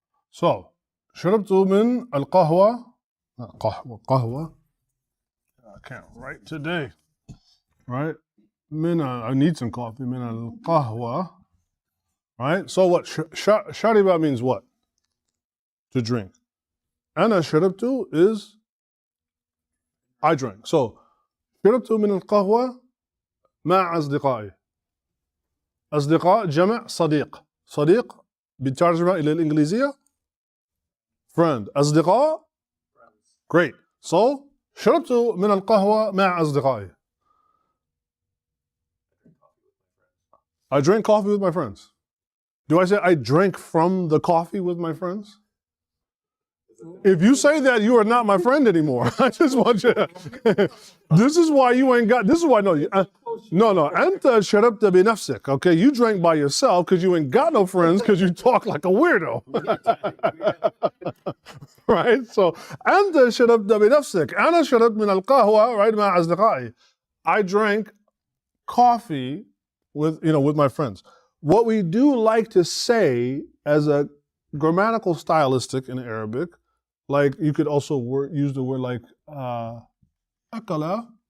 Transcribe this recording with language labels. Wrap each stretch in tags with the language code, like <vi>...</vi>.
<en>so</en> <ar>شربت من القهوة قهوة</ar> <en>I can't write today, right? I need some coffee.</en> <ar>من القهوة, right?</ar> <en>So what? شرب means what? To drink.</en> <ar>أنا شربت</ar> <en>is I drank.</en> <ar>So شربت من القهوة مع أصدقائي. أصدقاء جمع صديق بالترجمة إلى الإنجليزية friend. أصدقاء great. So شربت من القهوة مع أصدقائي.</ar> <en>I drank coffee with my friends. Do I say I drank from the coffee with my friends? If you say that, you are not my friend anymore. I just want you to, this is why you ain't got, this is why, no,</en> <ar>أنت شربت بنفسك,</ar> <en>okay? You drank by yourself because you ain't got no friends because you talk like a weirdo. Right?</en> <ar>So, أنت شربت بنفسك. أنا شربت من القهوة,</ar> <en>right,</en> <ar>مع أصدقائي.</ar> <en>I drank coffee with my friends. what we do like to say as a grammatical stylistic in Arabic, like you could also use the word like akala.</en>